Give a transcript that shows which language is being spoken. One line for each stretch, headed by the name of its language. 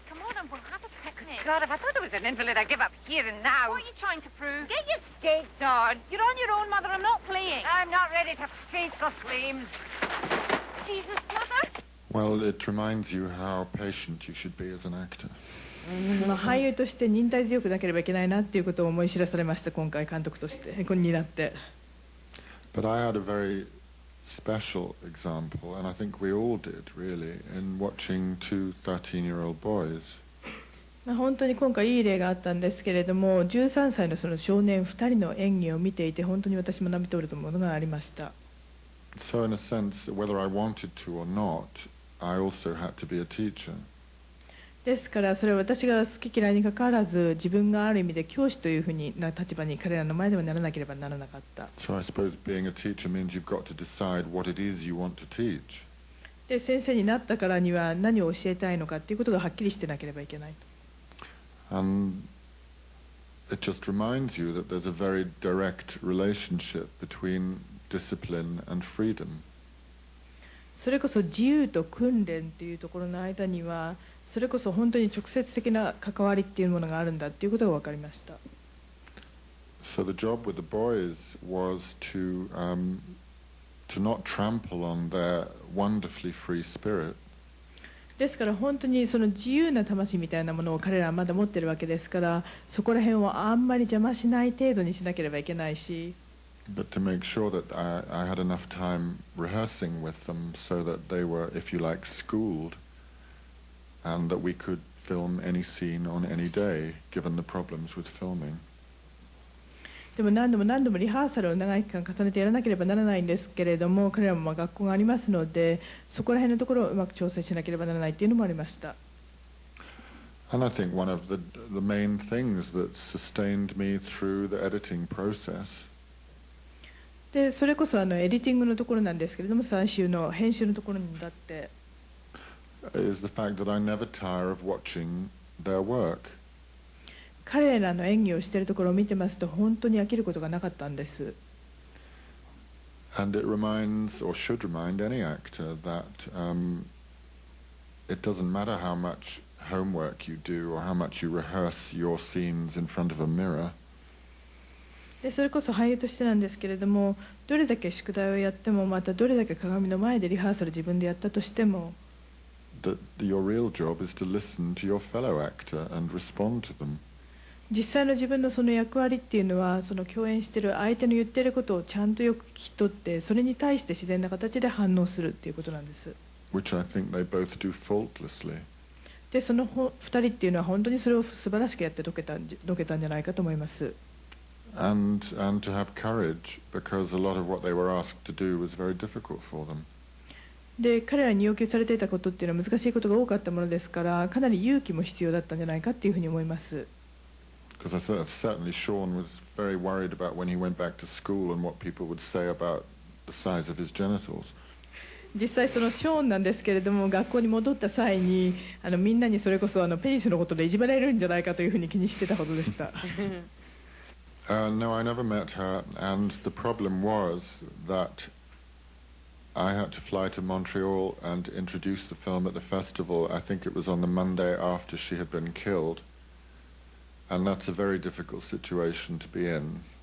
English: Come on, and we'll have a picnic. God, if I thought I was an invalid, I'd give up here and now. What are you trying to prove? Get your skates on. You're on your own, Mother. I'm not playing. I'm not ready to face the flames. Jesus, Mother. Well, it reminds you how patient you should be as an actor.
Japanese: 俳優として忍耐強くなければいけないなっていうことを思い知らされました、今回監督としてになって。
English: But I had a very special example, and I think we all did, really, in watching two 13-year-old boys.
Japanese: 本当に今回いい例があったんですけれども、13歳のその少年2人の演技を見ていて、本当に私も涙通るものがありました。
English: So in a sense, whether I wanted to or not, I also had to be a teacher.
Japanese: ですからそれは私が好き嫌いにかかわらず、自分がある意味で教師というふうな立場に彼らの前ではならなければならなかった。
English: So I suppose being a teacher means you've got to decide what it is you want to teach.
Japanese: で、先生になったからには何を教えたいのかということがはっきりしてなければいけない。
English: And it just reminds you that there's a very direct relationship between discipline and freedom.
Japanese: それこそ自由と訓練というところの間には、それこそ本当に直接的な関わりっていうものがあるんだっていうことが分かりました。
English: So the job with the boys was to not trample on their wonderfully free spirit.
Japanese: ですから本当にその自由な魂みたいなものを彼らはまだ持ってるわけですから、そこら辺をあんまり邪魔しない程度にしなければいけないし。
English: But to make sure that I had enough time rehearsing with them so that they were, if you like, schooled, and that we could film any scene on any day, given the problems with filming.
Japanese: でも何度もリハーサルを長い期間重ねてやらなければならないんですけれども、彼らも学校がありますので、そこら辺のところをうまく調整しなければならないというのもありました。
English: And I think one of the main things that sustained me through the editing process
Japanese: で、それこそエディティングのところなんですけれども、最終の編集のところにだって。
English: is the fact that I never tire of watching their work.
Japanese: 彼らの演技をしているところを見てますと、本当に飽きることがなかったんです。
English: And it reminds, or should remind, any actor that it doesn't matter how much homework you do or how much you rehearse your scenes in front of a mirror.
Japanese: で、それこそ俳優としてなんですけれども、どれだけ宿題をやっても、またどれだけ鏡の前でリハーサル自分でやったとしても、
English: That your real job is to listen to your fellow actor and respond to them.
Japanese: 実際の自分のその役割っていうのは、その共演している相手の言っていることをちゃんとよく聞き取って、それに対して自然な形で反応するっていうことなんです。
English: Which I think they both do faultlessly.
Japanese: で、その2人っていうのは本当にそれを素晴らしくやって解けたんじゃないかと思います。
English: And to have courage, because a lot of what they were asked to do was very difficult for them.
Japanese: で、彼らに要求されていたことっていうのは難しいことが多かったものですから、かなり勇気も必要だったんじゃないかっていうふうに思います。
English: Because certainly Sean was very worried about when he went back to school and what people would say about the size of his genitals.
Japanese: 実際そのショーンなんですけれども、学校に戻った際にみんなにそれこそペニスのことでいじめられるんじゃないかというふうに気にしてたことでした。
English: No, I never met her, and the problem was that I had to fly to Montreal and introduce the film at the festival. I think it was on the Monday after she had been killed, and that's a very difficult situation to be in.